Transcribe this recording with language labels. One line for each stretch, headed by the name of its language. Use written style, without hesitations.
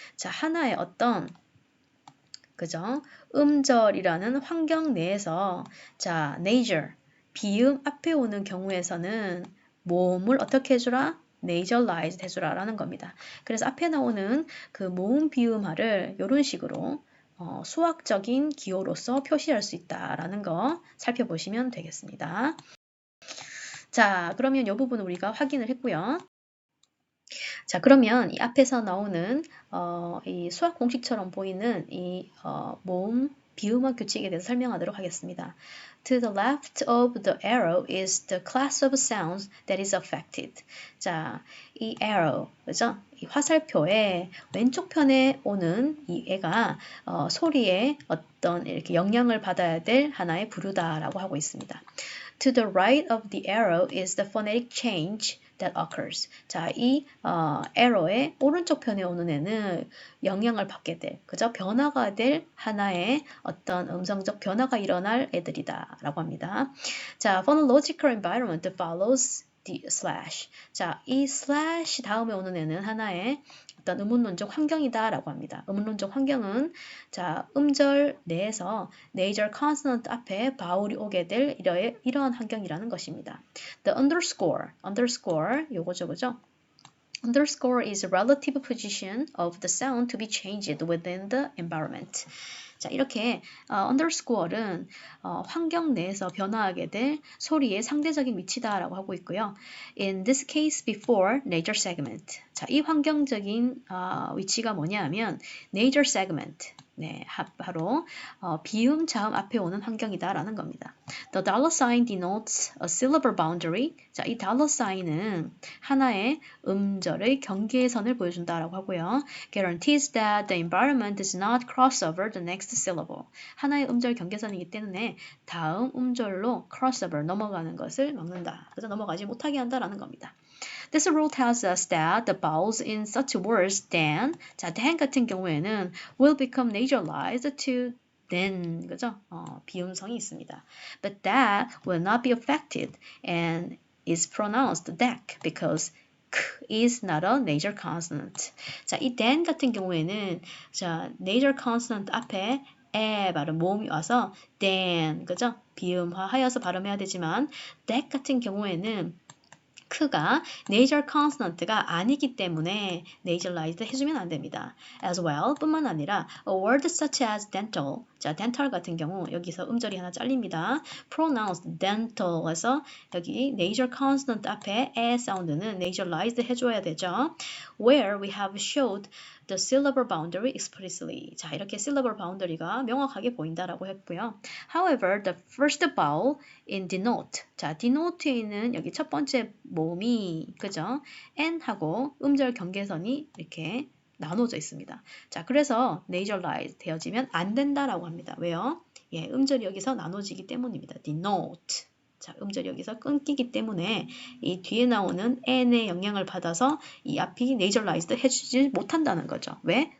Korean: 자, 하나의 어떤 그죠? 음절이라는 환경 내에서 자, nasal 비음 앞에 오는 경우에서는 모음을 어떻게 해주라? nasalized 해주라 라는 겁니다. 그래서 앞에 나오는 그 모음 비음화를 이런 식으로 수학적인 기호로서 표시할 수 있다라는 거 살펴보시면 되겠습니다. 자, 그러면 이 부분은 우리가 확인을 했고요. 자, 그러면 이 앞에서 나오는 이 수학 공식처럼 보이는 이 모음 비음화 규칙에 대해서 설명하도록 하겠습니다.
English: To the left of the arrow is the class of sounds that is affected.
Korean: 자, 이 arrow, 그죠? 이 화살표의 왼쪽 편에 오는 이 애가 소리에 어떤 이렇게 영향을 받아야 될 하나의 부류다라고 하고 있습니다.
English: To the right of the arrow is the phonetic change that occurs.
Korean: 자, 이 arrow의 오른쪽 편에 오는 애는 영향을 받게 될, 그죠? 변화가 될 하나의 어떤 음성적 변화가 일어날 애들이다라고 합니다.
English: 자, phonological environment follows the slash.
Korean: 자, 이 slash 다음에 오는 애는 하나의 어떤 음운론적 환경이다라고 합니다. 음운론적 환경은 자, 음절 내에서 nasal consonant 앞에 바울이 오게 될 이러한 환경이라는 것입니다.
English: The underscore
Korean: 요거죠, 그죠?
English: Underscore is a relative position of the sound to be changed within the environment.
Korean: 자, 이렇게 underscore는 환경 내에서 변화하게 될 소리의 상대적인 위치다라고 하고 있고요.
English: In this case, before major segment.
Korean: 자, 이 환경적인 위치가 뭐냐 하면 major segment. 네, 바로 비음, 자음 앞에 오는 환경이다라는 겁니다.
English: The dollar sign denotes a syllable boundary.
Korean: 자, 이 dollar sign은 하나의 음절의 경계선을 보여준다라고 하고요.
English: Guarantees that the environment does not cross over the next syllable.
Korean: 하나의 음절 경계선이기 때문에 다음 음절로 crossover 넘어가는 것을 막는다. 그래서 넘어가지 못하게 한다라는 겁니다.
English: This rule tells us that the vowels in such words than, 자, than
Korean: 같은 경우에는
English: will become nasalized to then, 그죠?
Korean: 비음성이 있습니다.
English: But that will not be affected and is pronounced deck because k is not a nasal consonant.
Korean: 자, 이 then 같은 경우에는 자, nasal consonant 앞에 에 발음 모음이 와서 then, 그죠? 비음화하여서 발음해야 되지만 that 같은 경우에는 크가 nasal consonant가 아니기 때문에 nasalized 해주면 안 됩니다.
English: As well
Korean: 뿐만 아니라
English: a word such as dental,
Korean: 자 dental 같은 경우 여기서 음절이 하나 잘립니다. pronounced dental에서 여기 nasal consonant 앞에 에 사운드는 nasalized 해줘야 되죠.
English: Where we have showed the syllable boundary explicitly.
Korean: 자 이렇게 syllable boundary가 명확하게 보인다라고 했고요.
English: However, the first vowel in denote.
Korean: 자, denote에 있는 여기 첫 번째 모음이 그죠? n하고 음절 경계선이 이렇게 나눠져 있습니다. 자, 그래서 nasalize 되어지면 안 된다라고 합니다. 왜요? 예, 음절이 여기서 나눠지기 때문입니다. denote. 자, 음절이 여기서 끊기기 때문에 이 뒤에 나오는 n의 영향을 받아서 이 앞이 nasalized 해주지 못한다는 거죠. 왜?